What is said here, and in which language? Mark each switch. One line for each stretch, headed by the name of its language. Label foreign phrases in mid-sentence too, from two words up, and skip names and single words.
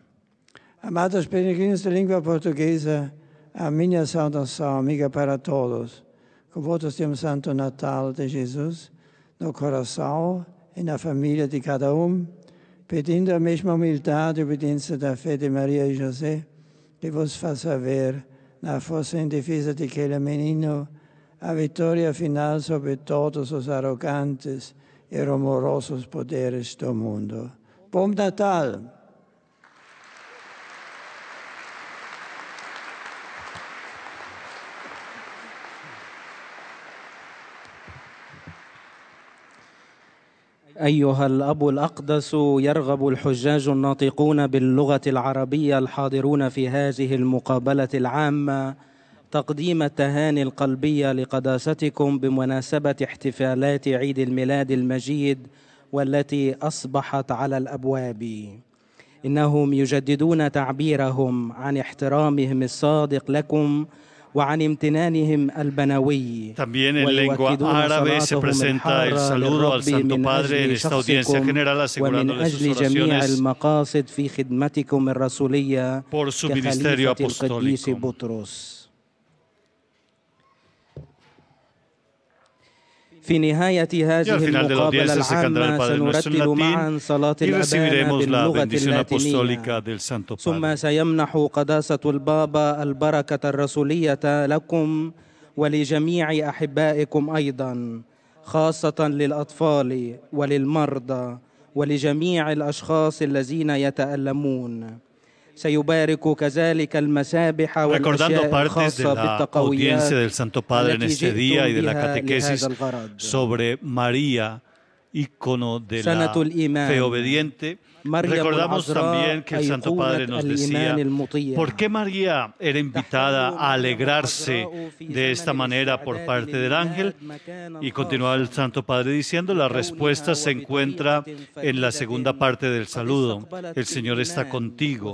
Portuguese: Amados peregrinos de língua portuguesa, a minha saudação amiga para todos, com votos de Santo Natal de Jesus no coração e na família de cada pedindo a mesma humildade e obediência da fé de Maria e José, que vos faça ver, na força indefesa de aquele menino, a vitória final sobre todos os arrogantes e rumorosos poderes do mundo. Bom Natal!
Arabic: أيها الأب الأقدس، يرغب الحجاج الناطقون باللغة العربية الحاضرون في هذه المقابلة العامة تقديم التهاني القلبية لقداستكم بمناسبة احتفالات عيد الميلاد المجيد والتي أصبحت على الأبواب. إنهم يجددون تعبيرهم عن احترامهم الصادق لكم وعن امتنانهم البنوي.
Spanish: También en lengua árabe se presenta el saludo al Santo Padre en esta audiencia general, asegurándole sus oraciones
Arabic: المقاصد في خدمتكم الرسولية
Spanish: por su ministerio apostólico.
Arabic: بطرس. في نهاية هذه المقابلة العامة سنرتل معا صلاة الأبانا باللغة اللاتينية، ثم سيمنح قداسة البابا البركة الرسولية لكم ولجميع أحبائكم أيضا، خاصة للأطفال وللمرضى ولجميع الأشخاص الذين يتألمون. سيبارك كذلك المسابح والأشياء الخاصة بالتقويات
Spanish: del Santo Padre en este día y de la catequesis sobre María, ícono de la fe obediente. Recordamos también que el Santo Padre nos decía por qué María era invitada a alegrarse de esta manera por parte del ángel, y continuaba el Santo Padre diciendo: la respuesta se encuentra en la segunda parte del saludo: el Señor está contigo.